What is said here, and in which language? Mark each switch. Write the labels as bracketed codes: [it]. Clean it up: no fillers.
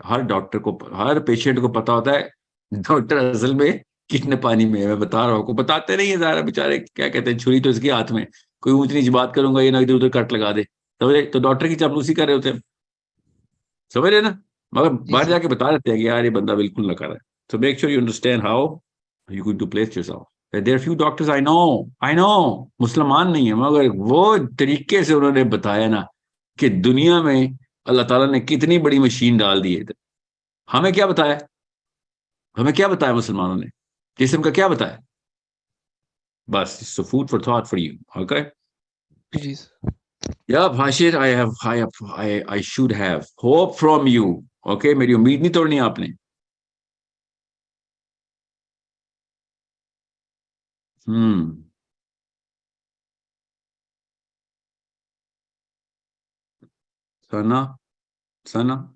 [hi] हर doctor को, हर patient को पता होता है डॉक्टर असल में कितने पानी में है. मैं बता रहा हूँ, को बताते नहीं है ज़रा, बेचारे क्या कहते हैं, छुरी तो इसके हाथ में, कोई ऊंच नीच बात करूंगा ये ना इधर उधर कट लगा दे. समझे? तो डॉक्टर की चापलूसी कर रहे होते हैं, समझ रहे ना? मगर जी बाहर सर जाके बता देते हैं कि यार ये बंदा बिल्कुल ना कर रहा है. [en] So make sure you understand how you're going to place yourself. There are few doctors I know, [hi] मुसलमान नहीं है, मगर वो तरीके से उन्होंने बताया ना कि दुनिया में अल्लाह ताला ने कितनी बड़ी मशीन डाल दी है इधर. हमें क्या बताया? हमें क्या बताया मुसलमानों ने? जिस्म का क्या बताया? [en] बस, so food for thought for you. Okay? [hi] Ji sir [en] Yeah, Bashir, I should have hope from you. Okay? [hi] मेरी उम्मीद नहीं तोड़नी आपने. सना, सना,